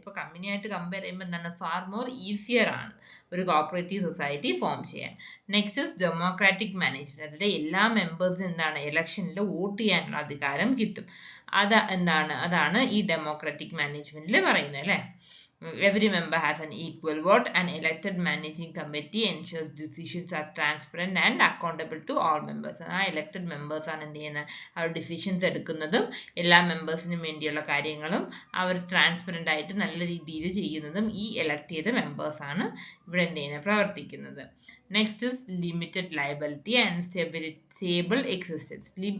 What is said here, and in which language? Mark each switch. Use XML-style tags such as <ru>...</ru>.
<ml>ഇപ്പൊ കമ്പനി ആയിട്ട് കമ്പയർ ചെയ്യുമ്പോൾ എന്താണ് ഫാർ മോർ ഈസിയർ ആണ് ഒരു കോഓപ്പറേറ്റീവ് സൊസൈറ്റി ഫോം ചെയ്യാൻ. നെക്സ്റ്റ് ഇസ് ഡെമോക്രാറ്റിക് മാനേജ്മെന്റ്, അതിലെ എല്ലാ മെമ്പേഴ്സിനും എന്താണ് ഇലക്ഷനിൽ വോട്ട് ചെയ്യാനുള്ള അധികാരം കിട്ടും. അതാണ് ഈ ഡെമോക്രാറ്റിക് മാനേജ്മെന്റിൽ പറയുന്നത് അല്ലെ.</ml> <en>Every member has an equal vote. An elected managing committee ensures decisions are transparent and accountable to all members.</en> <ml>ആ elected members ആണ് എന്ത് ചെയ്യുന്നത്, അവർ ഡിസിഷൻസ് എടുക്കുന്നതും എല്ലാ മെമ്പേഴ്സിനും വേണ്ടിയുള്ള കാര്യങ്ങളും അവർ ട്രാൻസ്പെറന്റ് ആയിട്ട് നല്ല രീതിയിൽ ചെയ്യുന്നതും ഈ എലക്ട് ചെയ്ത മെമ്പേഴ്സ് ആണ് ഇവിടെ എന്ത് ചെയ്യുന്നത്, പ്രവർത്തിക്കുന്നത്.</ml> <en>Next limited liability and stable existence.</en>